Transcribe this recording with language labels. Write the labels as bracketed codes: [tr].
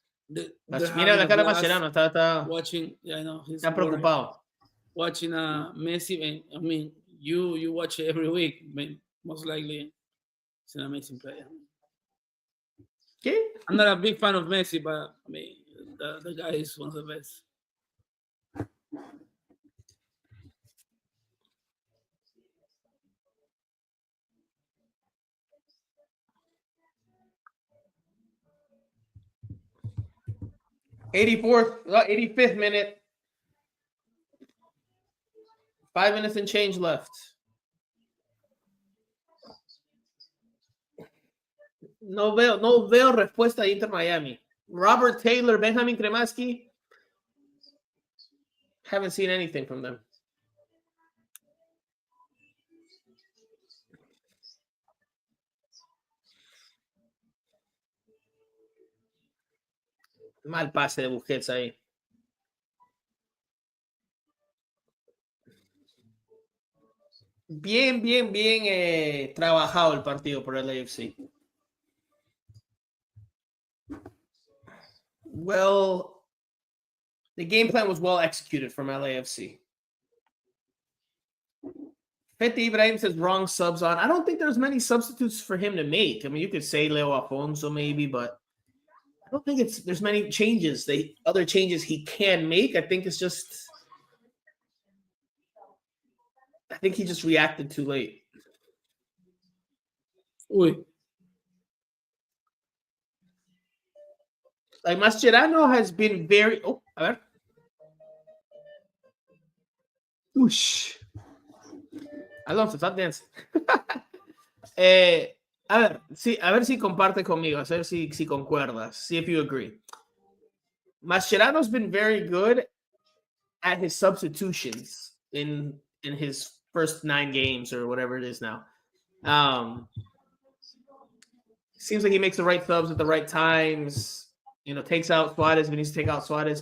[es] Mira la cara de Mascherano, está [en] watching. Yeah, I know he's [es] está preocupado. [en] Watching Messi. I mean, you watch it every week. I mean, most likely, it's an amazing player. [es] ¿Qué? [en] I'm not a big fan of Messi, but I mean, the guy is one of the best. '84th, 85th minute. 5 minutes and change left. [es] No veo respuesta de Inter Miami. [en] Robert Taylor, Benjamin Kremaski. Haven't seen anything from them. [es] Mal pase de Busquets ahí. Bien trabajado el partido por el LAFC. [en] Well, the game plan was well executed from LAFC. Fete Ibrahim says wrong subs on. I don't think there's many substitutes for him to make. I mean, you could say Leo Afonso maybe, but I don't think there's many changes. Other changes he can make. I think he just reacted too late. Uy. Like Mascherano has been very. [es] Oh, a ver. [en] Ush. Alonso, stop dancing. [es] A ver si comparte conmigo, a ver si concuerdas. [en] See if you agree. Mascherano's been very good at his substitutions in his first 9 games or whatever it is now. Seems like he makes the right subs at the right times. Takes out Suarez when he needs to take out Suarez.